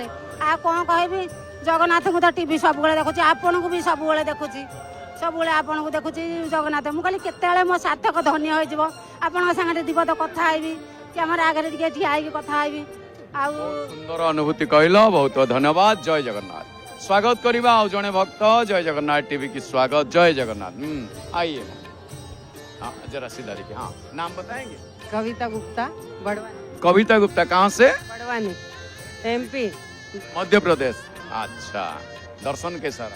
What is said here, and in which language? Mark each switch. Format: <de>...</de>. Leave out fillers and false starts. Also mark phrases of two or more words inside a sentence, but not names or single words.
<or>ଆଉ କ'ଣ କହିବି, ଜଗନ୍ନାଥଙ୍କୁ ତ ଟିଭି ସବୁବେଳେ ଦେଖୁଛି, ଆପଣଙ୍କୁ ବି ସବୁବେଳେ ଦେଖୁଛି, ଆପଣଙ୍କୁ ଦେଖୁଛି ଜଗନ୍ନାଥ। ମୁଁ କହିଲି କେତେବେଳେ ମୋ ସାର୍ଥକ ଧନ୍ୟ ହୋଇଯିବ, ଆପଣଙ୍କ ସାଙ୍ଗରେ ଦି ପଦ କଥା ହେବି, କ୍ୟାମେରା ଆଗରେ ଟିକେ ଠିଆ ହେଇକି କଥା ହେବି। ଆଉ ସୁନ୍ଦର ଅନୁଭୂତି କହିଲ, ବହୁତ ଧନ୍ୟବାଦ। ଜୟ ଜଗନ୍ନାଥ। ସ୍ୱାଗତ କରିବା ଆଉ ଜଣେ ଭକ୍ତ। ଜୟ ଜଗନ୍ନାଥ ଟିଭି କି ସ୍ୱାଗତ।</or> <hi>जय जगन्नाथ। आइए, हाँ जरा सीधा देखिए। हाँ, नाम बताएंगे? कविता गुप्ता, बड़वानी। कविता गुप्ता कहाँ से? बड़वानी, MP, मध्य प्रदेश। अच्छा, दर्शन कैसा रहा?</hi>